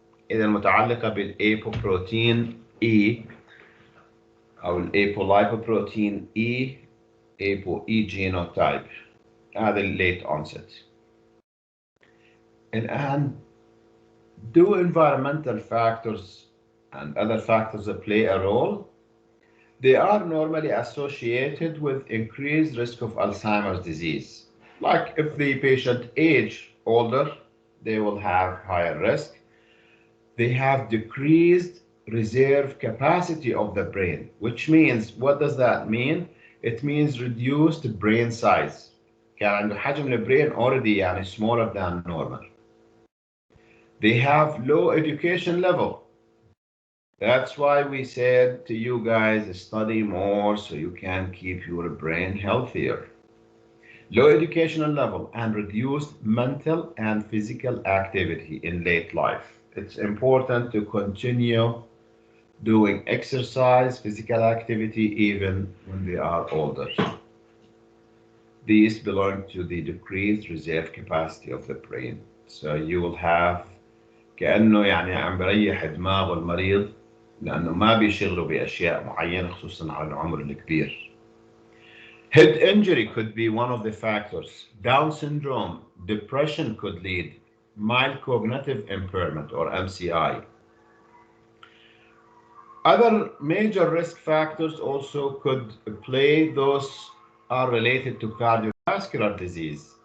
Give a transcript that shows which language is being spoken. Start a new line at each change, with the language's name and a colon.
Arabic: إذا المتعلقة بالأيبوبروتين E أو الأيبولايبوبروتين E ApoE genotype. هذا late onset.
English: And do environmental factors and other factors that play a role? They are normally associated with increased risk of Alzheimer's disease. Like if the patient age older, they will have higher risk. They have decreased reserve capacity of the brain, which means, what does that mean? It means reduced brain size.
Arabic: كان عنده حجم البرين already يعني
English: smaller than normal. They have low education level. That's why we said to you guys, study more so you can keep your brain healthier. Low educational level and reduced mental and physical activity in late life. It's important to continue doing exercise, physical activity, even when they are older. These belong to the decreased reserve capacity of the brain. So you will have
Arabic: كأنه يعني عم بريح دماغه المريض لأنه ما بيشغله بأشياء معينة خصوصا على العمر الكبير.
English: Head injury could be one of the factors. Down syndrome, depression could lead. Mild cognitive impairment or MCI. Other major risk factors also could play. Those are related to cardiovascular disease.